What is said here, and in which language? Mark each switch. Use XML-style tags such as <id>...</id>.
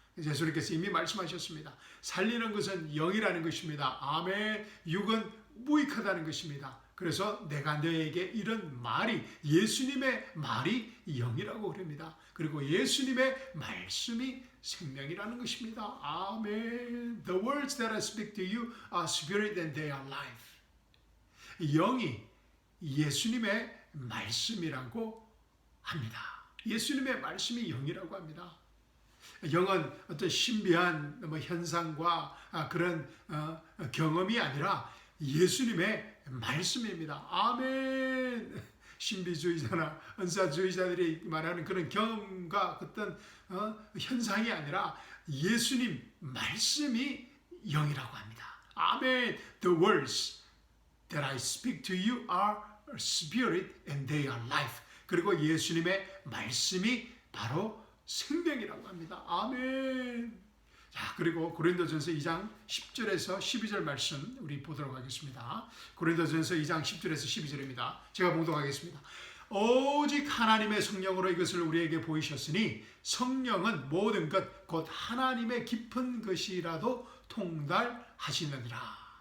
<ko>예수님께서 이미 말씀하셨습니다. 살리는 것은 영이라는 것입니다. 아멘. 육은 무익하다는 것입니다. 그래서 내가 너에게 이런 말이, 예수님의 말이 영이라고 그럽니다. 그리고 예수님의 말씀이 생명이라는 것입니다. 아멘.</ko> <en>The words that I speak to you are spirit and they are life.</en> <ko>영이 예수님의 말씀이라고 합니다. 예수님의 말씀이 영이라고 합니다. 영은 어떤 신비한 현상과 그런 경험이 아니라 예수님의 말씀입니다. 아멘. 신비주의자나 은사주의자들이 말하는 그런 경험과 어떤 현상이 아니라 예수님 말씀이 영이라고 합니다. 아멘.</ko> <en>The words that I speak to you are spirit and they are life.</en> <ko>그리고 예수님의 말씀이 바로 생명이라고 합니다. 아멘. 자, 그리고 고린도전서 2장 10절에서 12절 말씀 우리 보도록 하겠습니다. 고린도전서 2장 10절에서 12절입니다. 제가 봉독하겠습니다. 오직 하나님의 성령으로 이것을 우리에게 보이셨으니 성령은 모든 것 곧 하나님의 깊은 것이라도 통달하시느니라.</ko>